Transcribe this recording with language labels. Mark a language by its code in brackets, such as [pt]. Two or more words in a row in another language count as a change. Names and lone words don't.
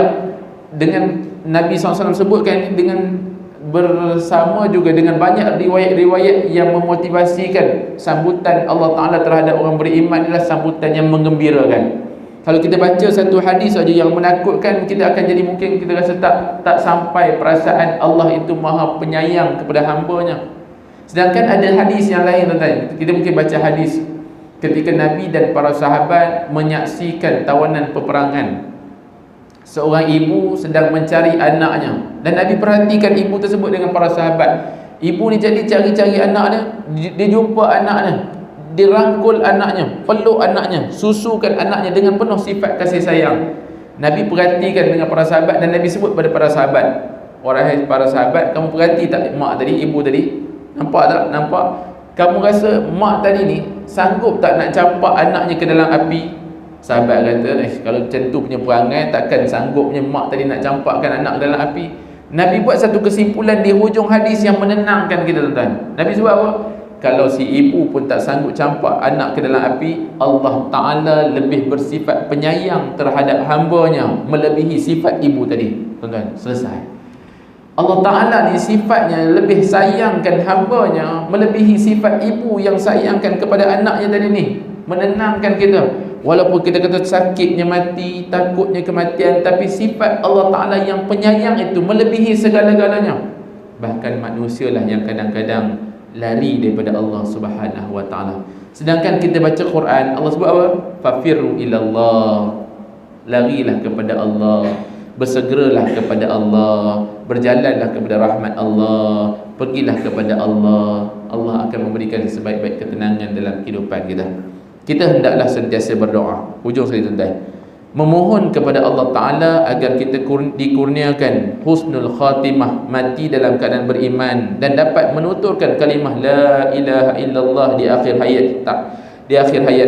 [ms] Dengan Nabi SAW sebutkan dengan bersama juga dengan banyak riwayat-riwayat yang memotivasikan sambutan Allah Ta'ala terhadap orang beriman adalah sambutan yang menggembirakan. Kalau kita baca satu hadis saja yang menakutkan, kita akan jadi mungkin kita rasa tak sampai perasaan Allah itu maha penyayang kepada hamba-Nya. Sedangkan ada hadis yang lain, tuan-tuan. Kita mungkin baca hadis ketika Nabi dan para sahabat menyaksikan tawanan peperangan. Seorang ibu sedang mencari anaknya, dan Nabi perhatikan ibu tersebut dengan para sahabat. Ibu ni jadi cari-cari anaknya, dia jumpa anaknya, dirangkul anaknya, peluk anaknya, susukan anaknya dengan penuh sifat kasih sayang. Nabi perhatikan dengan para sahabat dan Nabi sebut pada para sahabat, wahai para sahabat, kamu perhati tak mak tadi, ibu tadi? Nampak tak? Nampak? Kamu rasa mak tadi ni sanggup tak nak campak anaknya ke dalam api? Sahabat kata, kalau macam tu punya perangai, takkan sanggupnya mak tadi nak campakkan anak ke dalam api. Nabi buat satu kesimpulan di hujung hadis yang menenangkan kita, tuan-tuan. Nabi sebut apa? Kalau si ibu pun tak sanggup campak anak ke dalam api, Allah Ta'ala lebih bersifat penyayang terhadap hamba-Nya melebihi sifat ibu tadi. Tuan-tuan, selesai. Allah Ta'ala ni sifatnya lebih sayangkan hamba-Nya melebihi sifat ibu yang sayangkan kepada anaknya tadi ni. Menenangkan kita. Walaupun kita kata sakitnya mati, takutnya kematian, tapi sifat Allah Ta'ala yang penyayang itu melebihi segala-galanya. Bahkan manusialah yang kadang-kadang lari daripada Allah Subhanahu wa Ta'ala. Sedangkan kita baca Quran, Allah sebut apa? [ar] ففروا إلى الله, [ms] larilah kepada Allah, bersegeralah kepada Allah, berjalanlah kepada rahmat Allah, pergilah kepada Allah. Allah akan memberikan sebaik-baik ketenangan dalam kehidupan kita. Kita hendaklah sentiasa berdoa. Hujung sekali, tuan-tuan, memohon kepada Allah Ta'ala agar kita dikurniakan [ar] حسن الخاتمة, [ms] mati dalam keadaan beriman dan dapat menuturkan kalimah [ar] لا إله إلا الله [ms] di akhir hayat.